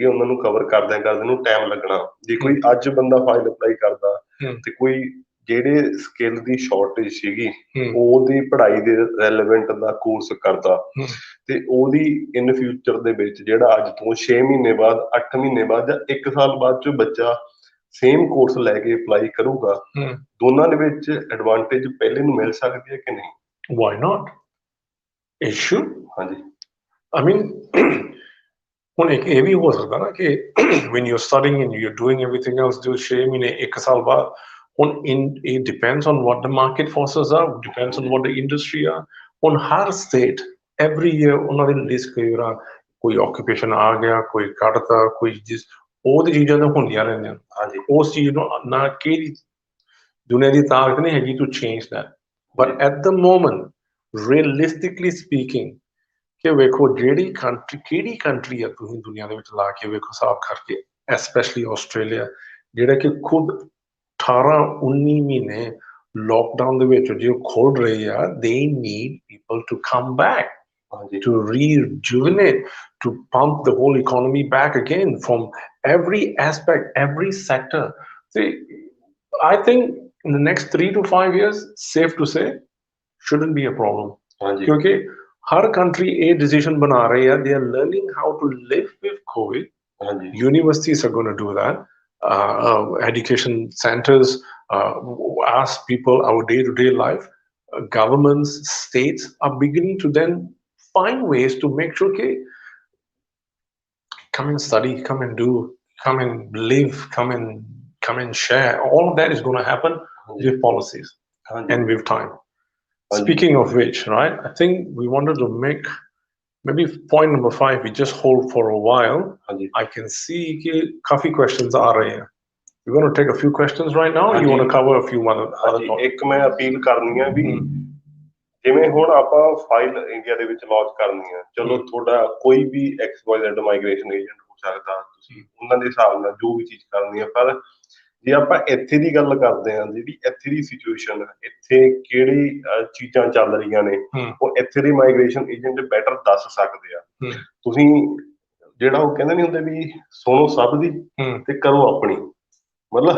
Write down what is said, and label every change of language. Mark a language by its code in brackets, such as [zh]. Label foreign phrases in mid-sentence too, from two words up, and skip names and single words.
[pa] ਉਹਨਾਂ ਨੂੰ ਕਵਰ ਕਰਦਿਆਂ ਨੂੰ ਟਾਈਮ ਲੱਗਣਾ ਜੇ ਕੋਈ ਅੱਜ ਬੰਦਾ ਫਾਈਲ ਅਪਲਾਈ ਕਰਦਾ ਤੇ ਕੋਈ ਜਿਹੜੇ ਸਕਿੱਲ ਦੀ ਸ਼ਾਰਟੇਜ ਸੀਗੀ ਉਹਦੀ ਪੜ੍ਹਾਈ ਦੇ ਰੈਲੇਵੈਂਟ ਦਾ ਕੋਰਸ ਕਰਦਾ ਤੇ ਉਹਦੀ [en] in future [pa] ਦੇ ਵਿੱਚ ਜਿਹੜਾ ਅੱਜ ਤੋਂ 6 ਮਹੀਨੇ ਬਾਅਦ 8 ਮਹੀਨੇ ਬਾਅਦ ਜਾਂ 1 ਸਾਲ ਬਾਅਦ ਚ ਬੱਚਾ ਸੇਮ ਕੋਰਸ ਲੈ ਕੇ ਅਪਲਾਈ ਕਰੂਗਾ ਦੋਨਾਂ ਦੇ ਵਿੱਚ ਐਡਵਾਂਟੇਜ ਪਹਿਲੇ ਨੂੰ ਮਿਲ ਸਕਦੀ ਹੈ ਕਿ ਨਹੀਂ [en] why not it should [pa] ਹਾਂਜੀ [en] I mean [pa] ਹੁਣ ਇੱਕ ਇਹ ਵੀ ਹੋ ਸਕਦਾ ਨਾ ਕਿ [en] when you're studying and you're doing everything else [pa] ਜੋ 6 ਮਹੀਨੇ 1 ਸਾਲ ਬਾਅਦ ਹੁਣ [en] it depends on what the market forces are, depends on what the industry are [pa] ਹੁਣ ਹਰ [en] state every year [pa] ਉਹਨਾਂ ਦੀ ਲਿਸਟ ਕਈ ਵਾਰ ਕੋਈ occupation ਆ ਗਿਆ ਕੋਈ ਕੱਢਤਾ ਕੋਈ ਜਿਸ ਉਹਦੀ ਚੀਜ਼ਾਂ ਤਾਂ ਹੁੰਦੀਆਂ ਰਹਿੰਦੀਆਂ ਹਾਂਜੀ ਉਸ ਚੀਜ਼ ਨੂੰ ਨਾ ਕਿਹੜੀ ਦੁਨੀਆ ਦੀ ਤਾਕਤ ਨਹੀਂ ਹੈਗੀ [en] to change that but at the moment realistically speaking [pa] ਕਿ ਵੇਖੋ ਜਿਹੜੀ ਕਿਹੜੀ ਕੰਟਰੀ ਆ ਤੁਸੀਂ ਦੁਨੀਆ ਦੇ ਵਿੱਚ ਲਾ ਕੇ ਵੇਖੋ ਹਿਸਾਬ ਕਰਕੇ ਐਸਪੈਸ਼ਲੀ ਆਸਟ੍ਰੇਲੀਆ ਜਿਹੜਾ ਕਿ ਖੁਦ 18-19 ਮਹੀਨੇ ਲੋਕਡਾਊਨ ਦੇ ਵਿੱਚ ਜੇ ਖੋਲ ਰਹੇ ਆ [en] they need people to come back to rejuvenate to pump the whole economy back again from every aspect every sector see I think in the next 3 to 5 years safe to say shouldn't be a problem [hi] क्योंकि हर [en] country a decision [hi] बना रही है [en] they are learning how to live with COVID universities are going to do that education centers ask people our day-to-day life governments states are beginning to then find ways to make sure okay come and study come and do come and live come and share all of that is going to happen with policies and with time Speaking of which, right, I think we wanted to make maybe point number 5, we just hold for a while. I can see coffee questions are here. We're going to take a few questions right now. You want to cover a few other topics? [pa] ਇੱਕ ਮੈਂ ਅਪੀਲ ਕਰਨੀ ਹੈ ਵੀ ਜਿਵੇਂ ਹੁਣ ਆਪਾਂ ਫਾਈਲ ਇੰਡੀਆ ਦੇ ਵਿੱਚ ਲਾਂਚ ਕਰਨੀ ਹੈ ਚਲੋ ਤੁਹਾਡਾ ਕੋਈ ਵੀ XYZ [en] migration agent [pa] ਹੋ ਸਕਦਾ ਤੁਸੀਂ ਉਹਨਾਂ ਦੇ ਹਿਸਾਬ ਨਾਲ ਜੋ ਵੀ ਚੀਜ਼ ਕਰਨੀ ਹੈ ਪਰ ਜੇ ਆਪਾਂ ਇੱਥੇ ਦੀ ਗੱਲ ਕਰਦੇ ਹਾਂ ਜਿਹੜੀ ਇੱਥੇ ਦੀ ਸਿਚੁਏਸ਼ਨ ਇੱਥੇ ਕਿਹੜੀ ਚੀਜ਼ਾਂ ਚੱਲ ਰਹੀਆਂ ਨੇ ਉਹ ਇੱਥੇ ਦੇ [en] migration agent better [pa] ਦੱਸ ਸਕਦੇ ਆ ਤੁਸੀਂ ਜਿਹੜਾ ਉਹ ਕਹਿੰਦੇ ਨੀ ਹੁੰਦੇ ਵੀ ਸੁਣੋ ਸਭ ਦੀ ਤੇ ਕਰੋ ਆਪਣੀ ਮਤਲਬ